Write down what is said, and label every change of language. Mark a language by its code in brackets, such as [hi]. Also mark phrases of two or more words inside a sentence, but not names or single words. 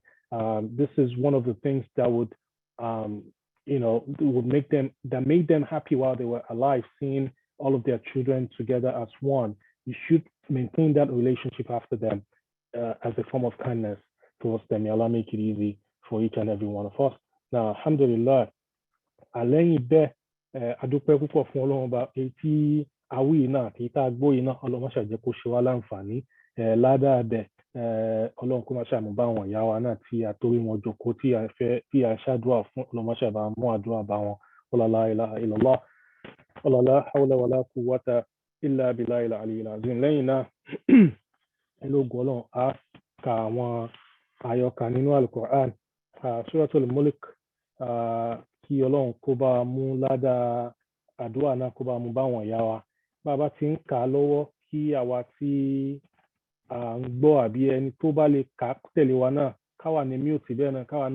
[en] This is one of the things that would made them happy while they were alive, seeing all of their children together as one. You should maintain that relationship after them as a form of kindness towards them. May Allah make it easy for each and every one of us. Now, alhamdulillah, [yo] àlẹ́yìn bẹ́ẹ̀ adúpẹ́ púpọ̀ fún Ọlọ́run Ọba èyí tí awí náà èyí tá a gbọ́ yìí náà Ọlọ́run má ṣe jẹ́ kó ṣe wá láǹfààní ládàá bẹ́ẹ̀ Ọlọ́run kó má ṣe àmúbá àwọn ìyá wa náà tí a torí wọn jókòó tí a ṣàdúrà fún Ọlọ́run má ṣe bá mú àdúrà bá wọn [ar] لا إله إلا الله لا حول ولا قوة إلا بالله العلي العظيم. [yo] Lẹ́yìn náà ẹlógún Ọlọ́run á ka àwọn àyọkà nínú Al-Qur'an Suratul Mulk kí Ọlọ́run kó bá mú ládàá àdúrà náà kó bá mú bá wọn ìyá wa bá a bá ti ń kà á lọ́wọ́ kí àwa tí à ń gbọ́ àbí ẹni tó bá lè kà á tẹ̀lé wa náà káwa ní mute bẹ́ẹ̀ náà káwa